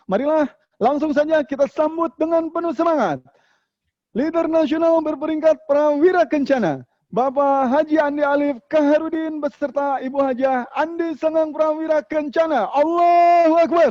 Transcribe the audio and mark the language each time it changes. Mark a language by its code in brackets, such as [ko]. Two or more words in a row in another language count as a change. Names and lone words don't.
[id] Marilah langsung saja kita sambut dengan penuh semangat. Leader nasional berperingkat Prawira Kencana, Bapak Haji Andi Alif Kaharudin beserta Ibu Hajah Andi Sengang Prawira Kencana. [ar] الله أكبر.